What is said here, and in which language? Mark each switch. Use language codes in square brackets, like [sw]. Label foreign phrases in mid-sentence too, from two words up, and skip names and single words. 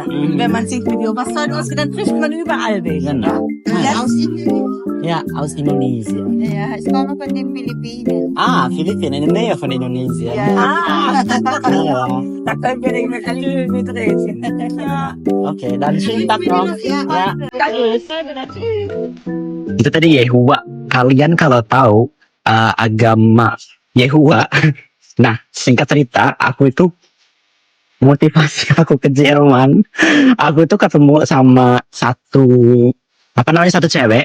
[de] Wenn man sich mit was soll losgeht, dann trifft man überall welche. Genau. Ja, aus Indonesien. Ja, aus Indonesien. Ja, ich komme von den Philippinen. Ah, Philippinen, in der Nähe von Indonesien. Ah, Ja. da können wir nicht mit alle mitreden. Ja. Oke, dan schönen Tag noch. Ja. [id] Itu tadi Yehua. Kalian kalau tahu agama Yehua, nah singkat cerita, aku itu motivasi aku ke Jerman. Aku itu ketemu sama satu cewek.